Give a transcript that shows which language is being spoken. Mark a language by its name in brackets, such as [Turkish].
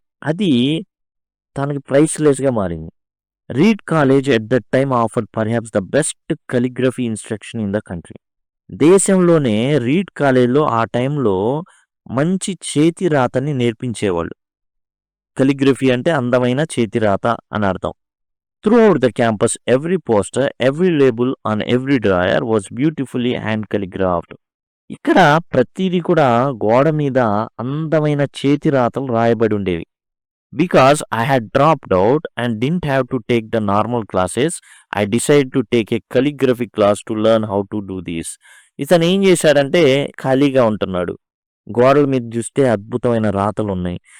[Telugu] అది తనకి ప్రైస్‌లెస్‌గా మారింది. [English] Reed college at that time offered perhaps the best calligraphy instruction in the country. [Telugu] దేశంలోనే read కాలేజ్‌లో ఆ టైంలో మంచి చేతి రాతని నేర్పించేవాళ్ళు. కాలిగ్రఫీ అంటే అందమైన చేతి రాత అని అర్థం. [English] Throughout the campus, every poster, every label on every drawer was beautifully hand calligraphed. [Telugu] ఇక్కడ ప్రతిదీ కూడా గోడ మీద అందమైన చేతి రాతలు రాయబడి ఉండేవి. [English] Because I had dropped out and didn't have to take the normal classes, I decided to take a calligraphy class to learn how to do this. [Telugu] ఇతను ఏం చేశాడంటే ఖాళీగా ఉంటున్నాడు. గోడల మీద చూస్తే అద్భుతమైన రాతలు ఉన్నాయి.